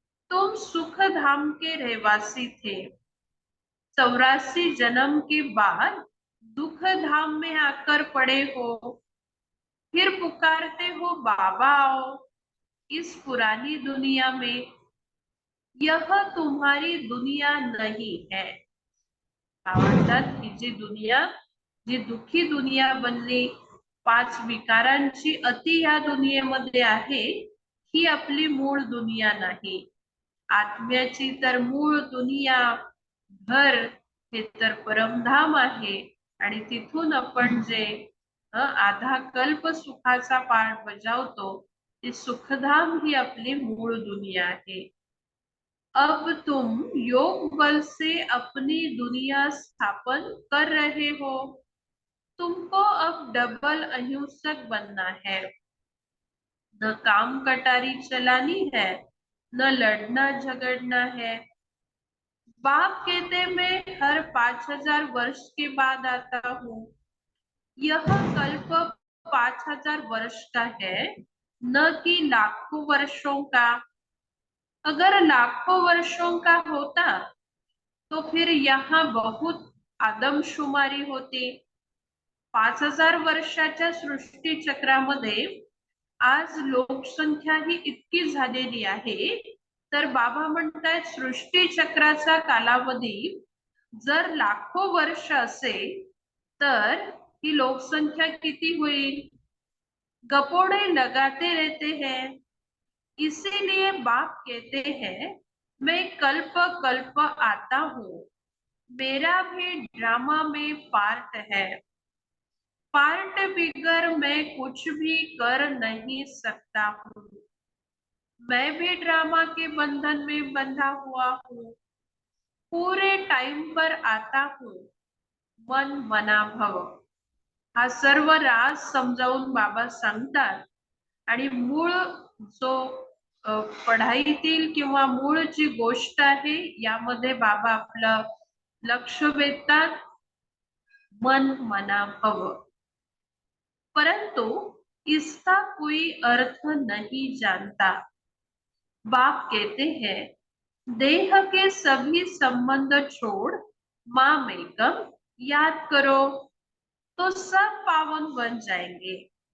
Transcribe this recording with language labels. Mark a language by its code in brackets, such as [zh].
[hi] तुम सुख धाम के रहवासी थे, 84 जन्म के बाद दुख धाम में आकर पड़े हो। फिर पुकारते हो बाबा आओ इस पुरानी दुनिया में। यह तुम्हारी दुनिया नहीं है। [mr] म्हणतात ही जी दुनिया, जी दुःखी दुनिया बनली, 5 विकारांची अति या दुनियेमध्ये आहे, ही आपली मूळ दुनिया नाही. आत्म्याची तर मूळ दुनिया, घर हे तर परमधाम आहे. आणि तिथून आपण जे आधा कल्प सुखाचा पाठ बजावतो, ते सुखधाम ही आपली मूळ दुनिया आहे. [hi] अब तुम योग बल से अपनी दुनिया स्थापन कर रहे हो. तुमको अब डबल अहिंसक बनना है. न काम कटारी चलानी है, न लड़ना झगड़ना है. बाप कहते मैं हर 5000 वर्ष के बाद आता हूँ. यह कल्प 5000 वर्ष का है, न कि लाखों वर्षों का. अगर लाखों वर्षों का होता तो फिर यहाँ बहुत आदमशुमारी होती. [mr] 5000 वर्षाच्या सृष्टी चक्रामध्ये आज लोकसंख्या ही इतकी झालेली आहे, तर बाबा म्हणतात सृष्टी चक्राचा कालावधी जर लाखो वर्ष असेल तर ही लोकसंख्या किती होईल. [hi] गपोड़े लगाते रहते हैं. इसीलिए बाप कहते हैं मैं कल्प कल्प आता हूँ. मेरा भी ड्रामा में पार्ट है. पार्ट बिगर मैं कुछ भी कर नहीं सकता हूँ. मैं भी ड्रामा के बंधन में बंधा हुआ हूँ. पूरे टाइम पर आता हूँ. मन मना भव. [mr] हा सर्व राज समजावून बाबा सांगतात. आणि मूळ जो पढाईतील किंवा मूळ जी गोष्ट आहे यामध्ये बाबा आपलं लक्ष वेधतात. [hi] मन मना भव. परंतु इसका कोई अर्थ नहीं जानता. बाप कहते हैं देह के सभी संबंध छोड़ माम एकम याद करो तो सब पावन बन जाएंगे.